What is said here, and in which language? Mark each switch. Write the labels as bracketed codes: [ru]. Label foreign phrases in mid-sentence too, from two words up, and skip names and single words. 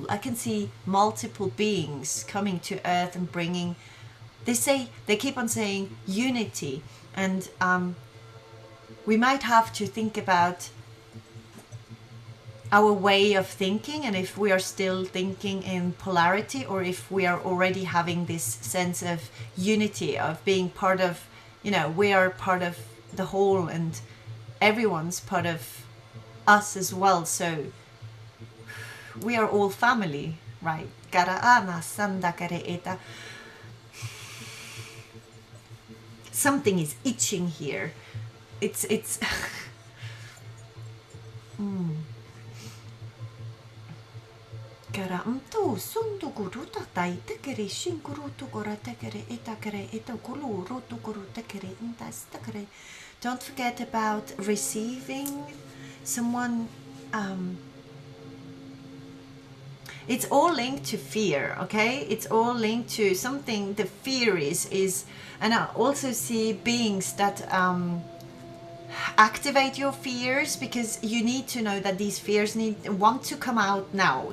[en] I can see multiple beings coming to Earth and bringing, they keep on saying unity, and we might have to think about our way of thinking, and if we are still thinking in polarity, or if we are already having this sense of unity, of being part of, you know, we are part of the whole and everyone's part of us as well. So we are all family, right? Something is itching here. It's Kara mto sundu guruta tai tekere shinguru tukora tekere itakere itokulu rotukuru tekere intastakere. Don't forget about receiving someone. It's all linked to fear, okay? It's all linked to something. The fear is, and I also see beings that activate your fears, because you need to know that these fears want to come out now.